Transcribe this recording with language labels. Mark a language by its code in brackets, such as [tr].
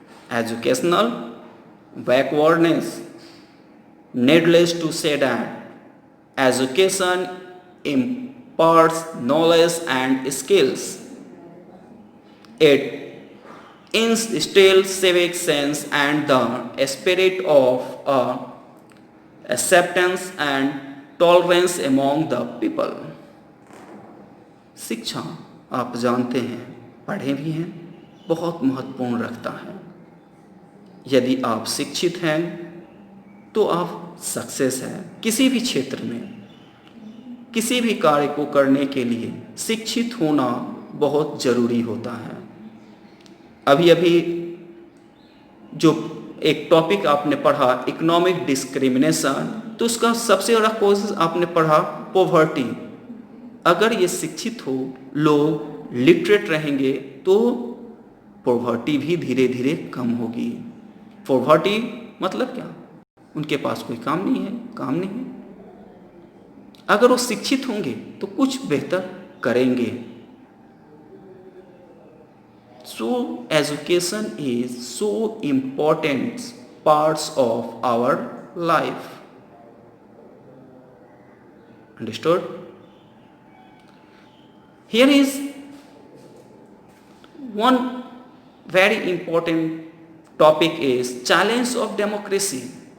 [en] Educational backwardness. Needless to say that education imparts knowledge and skills. It instills civic sense and the spirit of acceptance and tolerance among the people. [hi] शिक्षा आप जानते हैं, पढ़े भी हैं, बहुत महत्वपूर्ण रखता है। यदि आप शिक्षित हैं तो आप सक्सेस हैं। किसी भी क्षेत्र में किसी भी कार्य को करने के लिए शिक्षित होना बहुत ज़रूरी होता है। अभी अभी जो एक टॉपिक आपने पढ़ा इकोनॉमिक डिस्क्रिमिनेशन, तो उसका सबसे बड़ा कॉज आपने पढ़ा पॉवर्टी। अगर ये शिक्षित हो, लोग लिटरेट रहेंगे, तो पॉवर्टी भी धीरे धीरे कम होगी। पॉवर्टी मतलब क्या? उनके पास कोई काम नहीं है, काम नहीं है। अगर वो शिक्षित होंगे तो कुछ बेहतर करेंगे। [en] So education is so important parts of our life. Understood? Here is one very important topic is challenge of democracy.